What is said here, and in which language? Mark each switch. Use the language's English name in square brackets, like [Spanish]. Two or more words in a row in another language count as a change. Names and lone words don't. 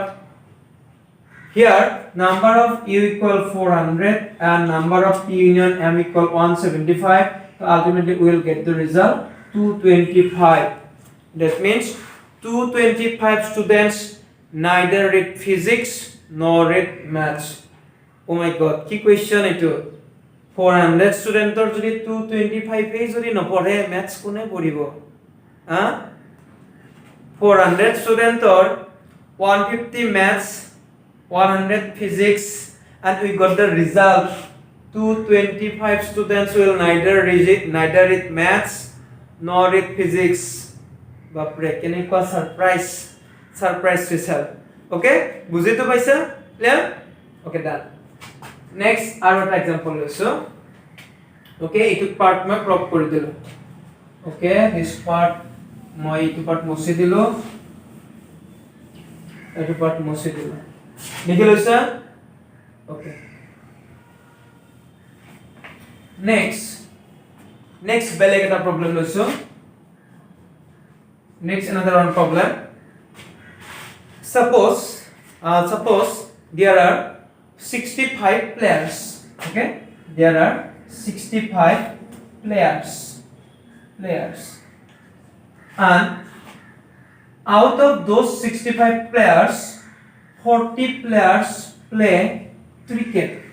[English] Here number of U equal 400 and number of P union M equal 175. So ultimately we will get the result 225. That means 225 students neither read physics nor read maths. Oh my god, [Assamese] কি question এটো? 400 স্টুডেন্টৰ যদি 225 এই যদি নপঢ়ে maths কোনে পঢ়িব? [English] 400 স্টুডেন্টৰ 150 maths, 100 physics, and we got the result 225 students will neither read maths nor read physics. [Assamese] বাপৰে কেনেকুৱা surprise result. Okay, বুজি তো পাইছা? [English] Clear? Okay, done. [Assamese] Next আৰু এটা example লৈছো. Okay, এইটো part মই crop কৰি দিলো. Okay, [English] this part [Assamese] মই এইটো part মুছি দিলো. এইটো part মুছি দিলো. লিখি লৈছা? Okay. Next বেলেগ এটা problem লৈছো. [English] Next another one problem. Suppose there are 65 players. Okay, there are 65 players, and out of those 65 players 40 players play cricket.